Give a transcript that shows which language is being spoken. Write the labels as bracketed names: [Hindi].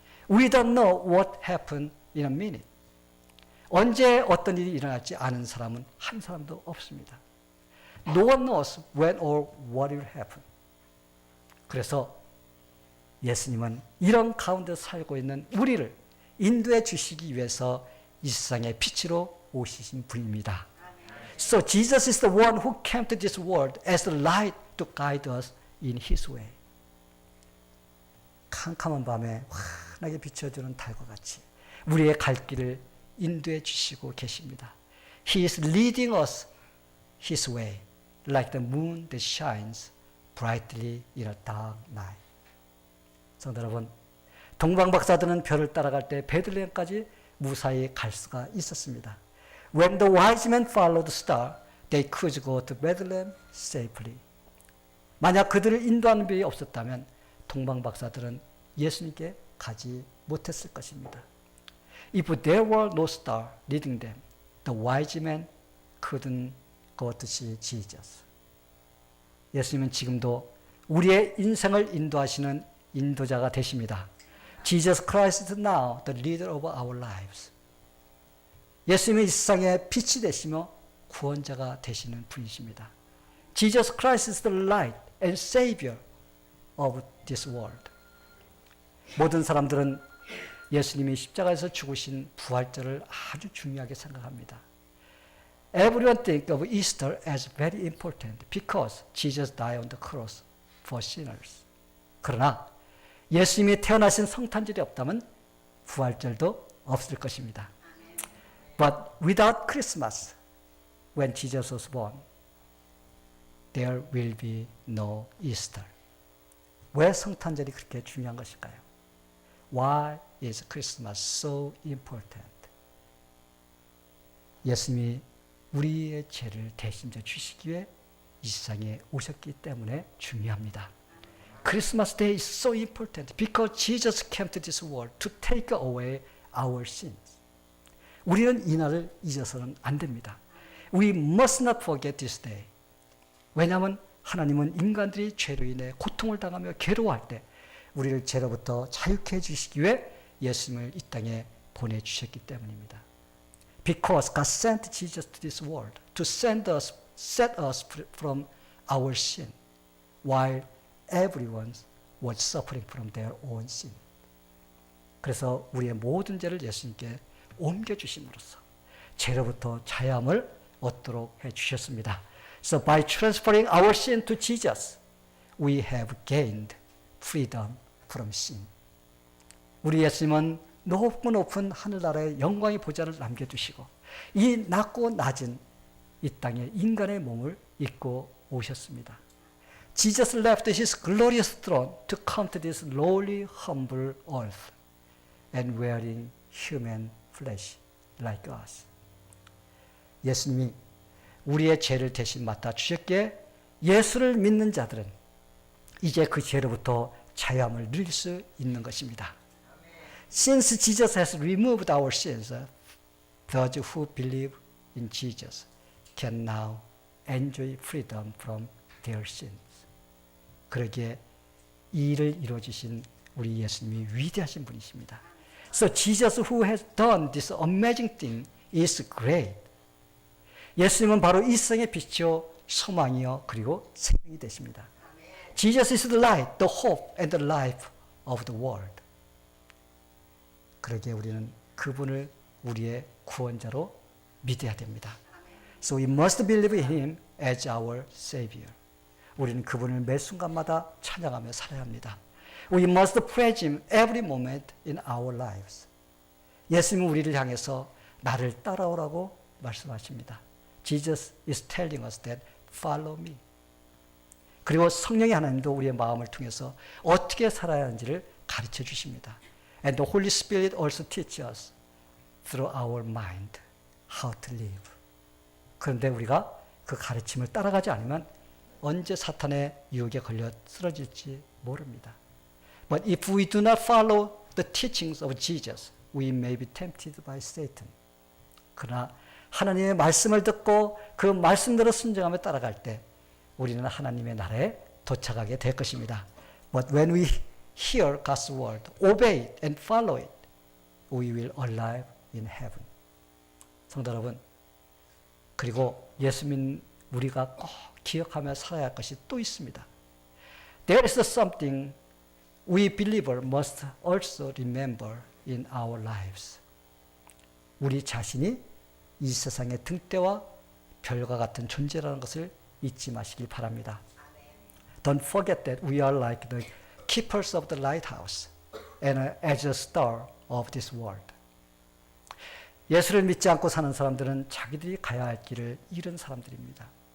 [English] We don't know what happened in a minute. [Korean] 언제 어떤 일이 일어날지 아는 사람은 한 사람도 없습니다. [English] No one knows when or what will happen. [Korean] 그래서 예수님은 이런 가운데 살고 있는 우리를 인도해 주시기 위해서 이 세상의 빛으로 오시신 분입니다. [English] So Jesus is the one who came to this world as a light to guide us in His way. [Korean] 캄캄한 밤에 환하게 비춰주는 달과 같이 우리의 갈 길을 인도해 주시고 계십니다. [English] He is leading us His way like the moon that shines brightly in a dark night. [Korean] 성도 여러분, 동방박사들은 별을 따라갈 때 베들레헴까지 무사히 갈 수가 있었습니다. When the wise men followed the star, they could go to Bethlehem safely. 만약 그들을 인도하는 별이 없었다면 동방박사들은 예수님께 가지 못했을 것입니다. [English] If there were no star leading them, the wise men couldn't go to see Jesus. [Korean] 예수님은 지금도 우리의 인생을 인도하시는 인도자가 되십니다. [English] Jesus Christ is now the leader of our lives. [Korean] 예수님은 이 세상의 빛이 되시며 구원자가 되시는 분이십니다. [English] Jesus Christ is the light and savior of this world. [Korean] 모든 사람들은 예수님이 십자가에서 죽으신 부활절을 아주 중요하게 생각합니다. [English] Everyone think of Easter as very important because Jesus died on the cross for sinners. [Korean] 그러나 예수님이 태어나신 성탄절이 없다면 부활절도 없을 것입니다. [English] But without Christmas, when Jesus was born, there will be no Easter. [Korean] 왜 성탄절이 그렇게 중요한 것일까요? [English] Why is Christmas so important? [Korean] 예수님이 우리의 죄를 대신해 주시기 위해 이 세상에 오셨기 때문에 중요합니다. [English] Christmas Day is so important because Jesus came to this world to take away our sins. [Korean] 우리는 이 날을 잊어서는 안 됩니다. [English] We must not forget this day. [Korean] 왜냐하면 하나님은 인간들이 죄로 인해 고통을 당하며 괴로워할 때 우리를 죄로부터 자유케 해주시기 위해 예수님을 이 땅에 보내주셨기 때문입니다. [English] Because God sent Jesus to this world to set us from our sin, while everyone was suffering from their own sin. [Korean] 그래서 우리의 모든 죄를 예수님께 옮겨주심으로써 죄로부터 자유함을 얻도록 해주셨습니다. [English] So by transferring our sin to Jesus, we have gained freedom from sin. [Korean] 우리 예수님은 높은 하늘나라의 영광의 보좌를 남겨두시고 이 낮고 낮은 이 땅에 인간의 몸을 입고 오셨습니다. [English] Jesus left his glorious throne to come to this lowly, humble earth and wearing human flesh like us. [Korean] 예수님이 우리의 죄를 대신 맡아 주셨기에 예수를 믿는 자들은 이제 그 죄로부터 자유함을 누릴 수 있는 것입니다. [English] Since Jesus has removed our sins, those who believe in Jesus can now enjoy freedom from their sins. [Korean] 그러기에 이 일을 이루어주신 우리 예수님이 위대하신 분이십니다. [English] So Jesus who has done this amazing thing is great. [Korean] 예수님은 바로 이 세상의 빛이요 소망이요 그리고 생명이 되십니다. [English] Jesus is the light, the hope and the life of the world. [Korean] 그러기에 우리는 그분을 우리의 구원자로 믿어야 됩니다. [English] So we must believe in Him as our Savior. [Korean] 우리는 그분을 매 순간마다 찬양하며 살아야 합니다. [English] We must praise Him every moment in our lives. [Korean] 예수님은 우리를 향해서 나를 따라오라고 말씀하십니다. [English] Jesus is telling us that follow me. [Korean] 그리고 성령의 하나님도 우리의 마음을 통해서 어떻게 살아야 하는지를 가르쳐 주십니다. [English] And the Holy Spirit also teaches us through our mind how to live. [Korean] 그런데 우리가 그 가르침을 따라가지 않으면 언제 사탄의 유혹에 걸려 쓰러질지 모릅니다. [English] But if we do not follow the teachings of Jesus, we may be tempted by Satan. [Korean] 그러나 하나님의 말씀을 듣고 그 말씀대로 순종하며 따라갈 때 우리는 하나님의 나라에 도착하게 될 것입니다. [English] But when we hear God's word, obey it and follow it, we will arrive in heaven. [Korean] 성도 여러분, 그리고 예수 믿는 우리가 꼭 기억하며 살아야 할 것이 또 있습니다. [English] There is something we believer must also remember in our lives. [Korean] 우리 자신이 이 세상의 등대와 별과 같은 존재라는 것을 잊지 마시길 바랍니다. [English] Don't forget that we are like the keepers of the lighthouse and as a star of this world. [Korean] 예수를 믿지 않고 사는 사람들은 자기들이 가야 할 길을 잃은 사람들입니다.